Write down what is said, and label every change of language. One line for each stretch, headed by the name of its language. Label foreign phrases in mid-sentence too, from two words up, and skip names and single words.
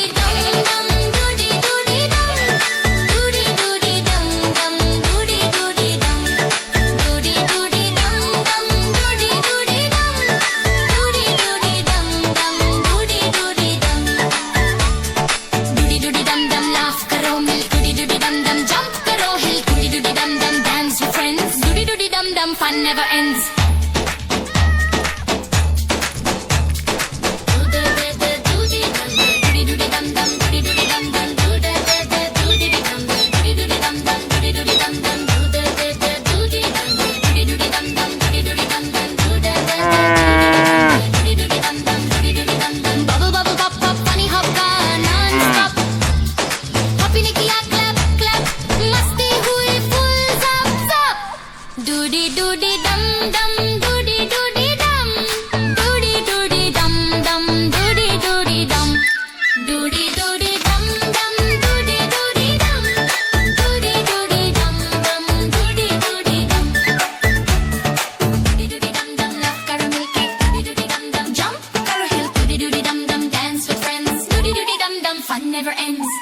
Hindi: डम डम, डूडी डूडी डम, डूडी डूडी डम डम, डूडी डूडी डम, डूडी डूडी डम डम, डूडी डूडी डम, डूडी डूडी डम डम, डूडी डूडी डम, डूडी डूडी डम डम लाफ करो मिल, डूडी डूडी डम डम जंप करो हिल, डूडी डूडी डम डम
English: dance with friends, doody doody dum dum, fun never ends. Doody doody dum dum, doody doody dum dum, doody doody dum dum, doody doody dum dum, doody doody dum dum, doody doody dum dum, doody doody dum dum, doody doody dum dum, doody doody dum dum, doody doody dum dum, doody doody dum dum, bubble bubble pop pop, funny hop का non-stop,
Hindi: हॉपी ने किया
English: clap clap,
Hindi: मस्ती हुई
English: full zap zap, doody doody dum dum, doody doody dum, doody doody dum dum, doody doody dum, doody doody dum dum, doody doody dum, doody doody dum dum, doody doody dum, doody doody dum dum
Hindi: love करो मिलके, doody doody dum dum jump करो hill, doody doody dum dum
English: dance with friends, doody doody dum dum fun never ends.